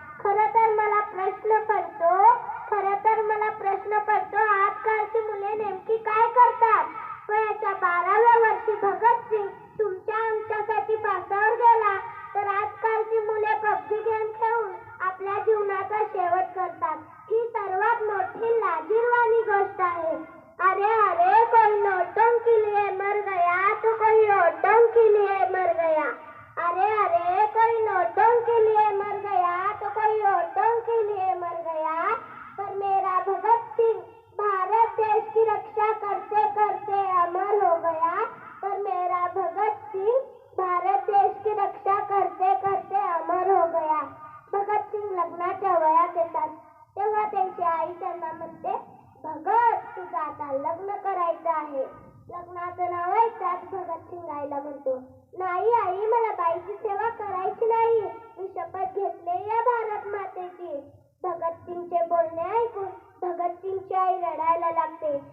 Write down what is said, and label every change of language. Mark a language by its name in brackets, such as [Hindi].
[Marathi] खरं तर मला प्रश्न पडतो आजकालची मुले नेमकी काय करतात? वयाच्या 12व्या वर्षी भगतसिंग तुमच्या आमच्यासाठी फासावर गेला, तर आजकालची मुले पबजी गेम खेळून आपल्या जीवनाचा शेवट करतात. ही सर्वात मोठी लाजिरवाणी गोष्ट आहे. [Hindi] अरे अरे, कोई नौटंकी के लिए मर गया तो कोई औटंकी के लिए मर गया. अरे अरे, कोई नौटंकी के लिए मर गया तो कोई औटंकी के लिए मर गया. पर मेरा भगत सिंह भारत देश की रक्षा करते करते अमर हो गया. पर मेरा भगत सिंह भारत देश की रक्षा करते करते अमर हो गया. [Marathi] भगत सिंग लग्नाच्या वयात येतात तेव्हा त्यांची आई त्यांना म्हणते, भगत, तुझं आता लग्न करायचं आहे. लग्नाचं नाव ऐकताच भगतसिंग आईला म्हणतो, नाही आई, मला बाईची सेवा करायची नाही. मी शपथ घेतले या भारत मातेची. भगतसिंगचे बोलणे ऐकून भगतसिंगची आई रडायला लागते.